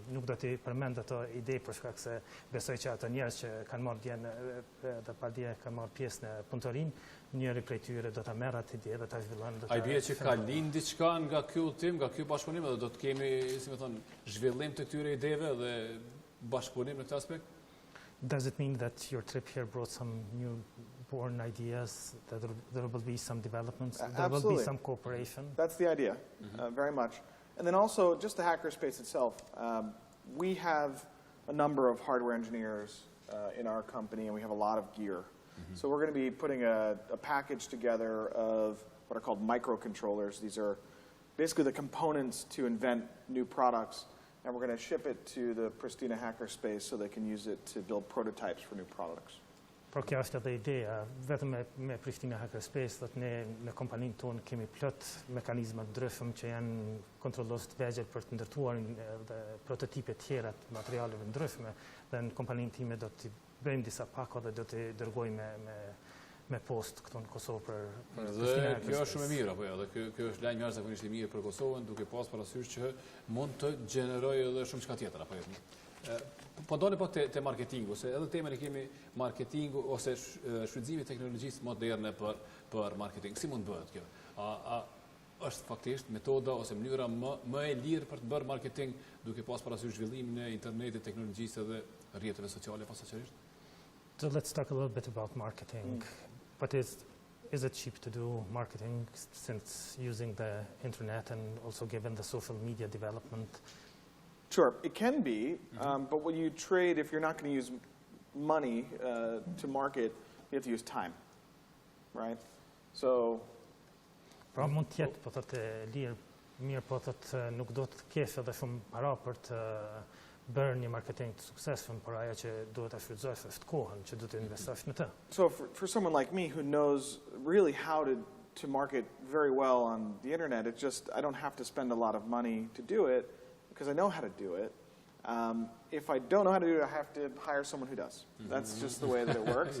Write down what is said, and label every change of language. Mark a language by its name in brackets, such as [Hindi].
[Albanian] Nuk do t'i përmend ato ide për shkak se besoj që ato njerëz që kanë marrë dje dhe padje kanë marrë pjesë në punëtorim, njëri prej tyre do ta merr atë ide dhe ta zhvillon. A i bie që ka lind diçka nga ky udhtim, nga ky bashkëpunim dhe do të kemi, si më thon, zhvillim të këtyre ideve dhe bashkëpunim në këtë aspekt? [English] Does it mean that your trip here brought some newborn ideas, that there will be some developments, there will be some cooperation? That's the idea, very much. And then also, just the hackerspace itself. We have a number of hardware engineers in our company, and we have a lot of gear. So we're going to be putting a package together of what are called microcontrollers. These are basically the components to invent new products. And we're going to ship it to the Pristina hackerspace so they can use it to build prototypes for new products. [Albanian] Por kjo është edhe ideja, vetëm me Pristina hackerspace, dhe ne në kompaninë tonë kemi plot mekanizma të ndryshëm që janë kontrollues të vegjël për të ndërtuar dhe prototipe tjera të materialeve ndryshme, dhe në kompaninë time do të bëjmë disa pako dhe do të dërgojmë me post këtu në Kosovë për Dhe kjo është shumë e mirë, apo jo, dhe kjo është lajm jashtëzakonisht i mirë për Kosovën, duke pas parasysh që mund të gjenerojë edhe shumë çka tjetër, apo jo. Po doni pak te marketingu, se edhe temën e kemi marketingu ose shfrytëzimi i teknologjisë moderne për marketing. Si mund bëhet kjo? A është faktikisht metoda ose mënyra më e lirë për të bërë marketing duke pas parasysh zhvillimin e internetit, teknologjisë edhe rrjeteve sociale posaçërisht? [English] So let's talk a little bit about marketing. But is it cheap to do marketing since using the internet and also given the social media development? Sure, it can be, but when you trade, if you're not going to use money to market, you have to use time, right? So... [Albanian] Pra mund tjetë, po thotë lirë, mirë, po thotë nuk do të kesh edhe shumë para për të bërë një marketing të suksesshëm, por ajo që duhet ta shfrytëzosh është kohën që duhet të investosh në të. [English] So for someone like me who knows really how to market very well on the internet, it's just I don't have to spend a lot of money to do it because I know how to do it. If I don't know how to do it, I have to hire someone who does. That's just the way that it works.